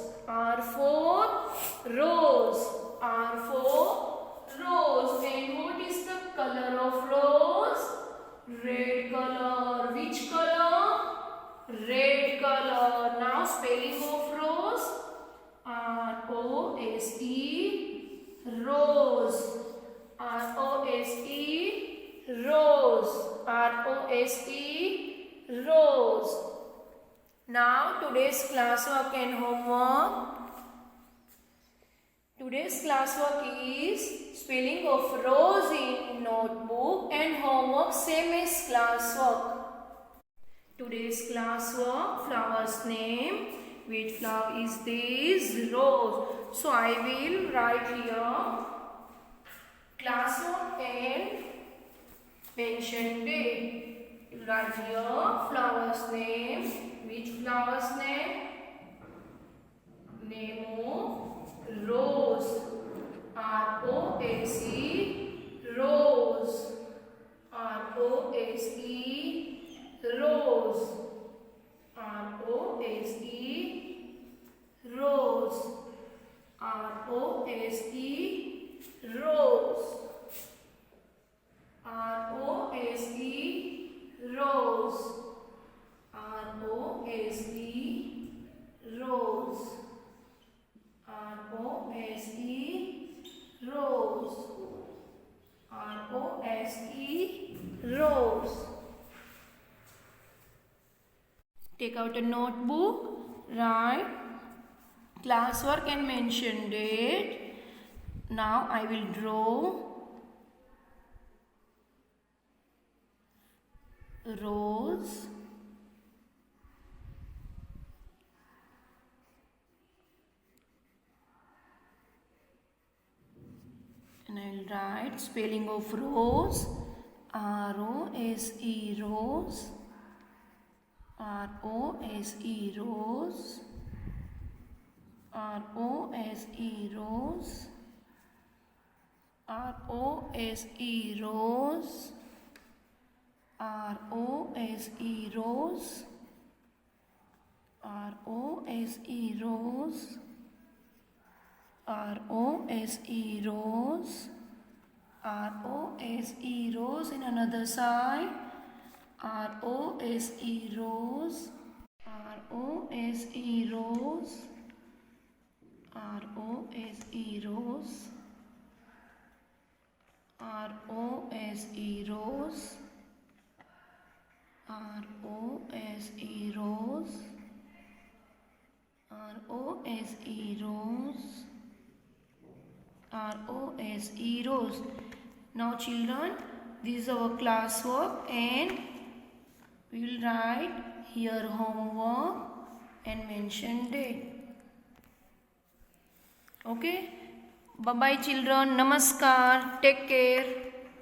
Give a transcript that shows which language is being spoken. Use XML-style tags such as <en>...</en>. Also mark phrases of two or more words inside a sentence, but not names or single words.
<en>R for rose. R for rose. And what is the color of rose? Red color. Which color? Red color. Now spelling of rose. R-O-S-E. Rose. R-O-S-E. Rose. R-O-S-E. Rose. Now today's classwork and homework. Today's classwork is spelling of rose in notebook and homework same as classwork. Today's classwork, flower's name. Which flower is this? Rose. So I will write here classwork and mention date. You write here flower's name. Which flower's name? Name of rose. R-O-S-E. Rose. R-O-S-E. Rose. R-O-S-E. Rose. R-O-S-E. Rose. R-O-S-E. Rose. R-O-S-E. Rose. R-O-S-E. Rose. R-O-S-E. Rose. Take out a notebook, write classwork and mention date. Now I will draw rose, and I will write spelling of rose. R-O-S-E. Rose. R-O-S-E. Rose. R-O-S-E. Rose. R-O-S-E. Rose. R-O-S-E. Rose. R-O-S-E. Rose. R-O-S-E. Rose. R-O-S-E. Rose in another side. R-O-S-E. Rose. R-O-S-E. Rose. R-O-S-E. Rose. R-O-S-E. Rose. R-O-S-E. Rose. R-O-S-E. Rose. R-O-S-E. Rose. Now children, this is our classwork and we will write here homework and mention date. Okay. Bye bye children. Namaskar. Take care.</en>